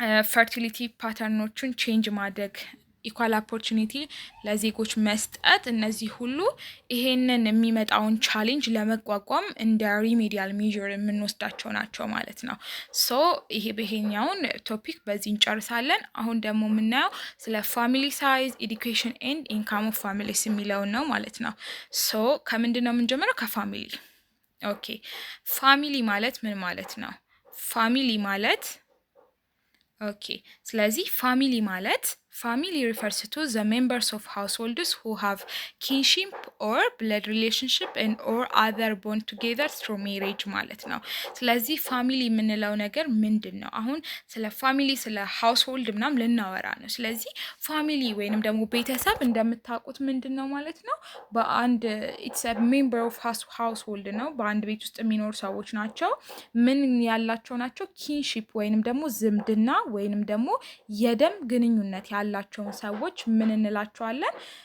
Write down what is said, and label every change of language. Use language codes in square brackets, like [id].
[am] ፈርቲሊቲ ፓተርኖቹን ቼንጅ ማድረግ፣ ኢኳል ኦፖርቹኒቲ ለዜጎች መስጠት፣ እነዚህ ሁሉ ይሄንን የሚመጣውን ቻሌንጅ ለመቋቋም እንደ ሪሜዲያል ሜዥር የምንወስዳቸው ናቸው ማለት ነው። ሶ ይሄኛውን ቶፒክ በዚህ እንጨርሳለን። አሁን ደግሞ የምናየው ስለ ፋሚሊ ሳይዝ፣ ኤዱኬሽን ኤንድ ኢንካም ኦፍ ፋሚሊስ የሚለውን ነው ማለት ነው። ሶ ከምንድን ነው የምንጀምረው? ከፋሚሊ። ኦኬ፣ ፋሚሊ ማለት ምን ማለት ነው? ፋሚሊ ማለት ኦኬ፣ ስለዚህ ፋሚሊ ማለት [en] family refers to the members of households who have kinship or blood relationship and or other bond together through marriage [am] ማለት ነው። ስለዚህ ፋሚሊ የምንለው ነገር ምንድን ነው? አሁን ስለ ፋሚሊ ስለ ሃውስሆልድ ምናምን ልናወራ ነው። ስለዚህ ፋሚሊ ወይንም ደግሞ ቤተሰብ እንደምታውቁት ምንድን ነው ማለት ነው? በአንድ [en] it's a member of household [am] ነው። በአንድ ቤት ውስጥ የሚኖሩ ሰዎች ናቸው። ምን ያላቸው ናቸው? ኪንሺፕ ወይንም ደግሞ ዝምድና ወይንም ደግሞ የደም ግንኙነት ያላቸውን ሰዎች ምን እንላቸዋለን?